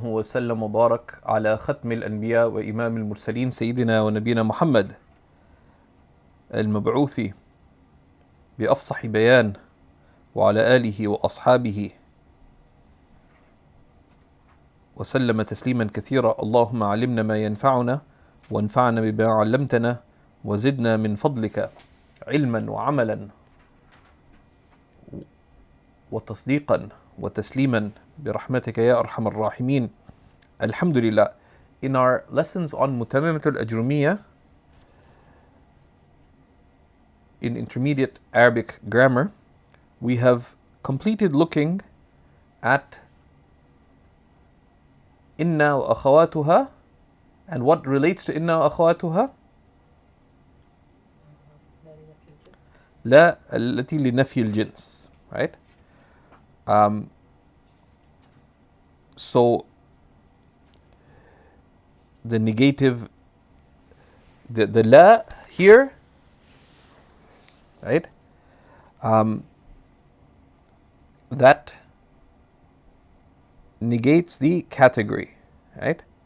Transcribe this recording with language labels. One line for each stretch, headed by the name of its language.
Arabic: وسلم وبارك على ختم الأنبياء وإمام المرسلين سيدنا ونبينا محمد المبعوث بأفصح بيان وعلى آله وأصحابه وسلم تسليما كثيرا. اللهم علمنا ما ينفعنا وانفعنا بما علمتنا وزدنا من فضلك علما وعملا وتصديقا وتسليما برحمتك يا أرحم الراحمين. Alhamdulillah.
English: In our lessons on Mutammima al-Ajrumiyya in intermediate Arabic grammar, we have completed looking at inna wa akhawatuha and what relates to inna wa akhawatuha.
Arabic: لا التي لنفي الجنس,
English: right? So the negative, the la here, right? That negates the category, right?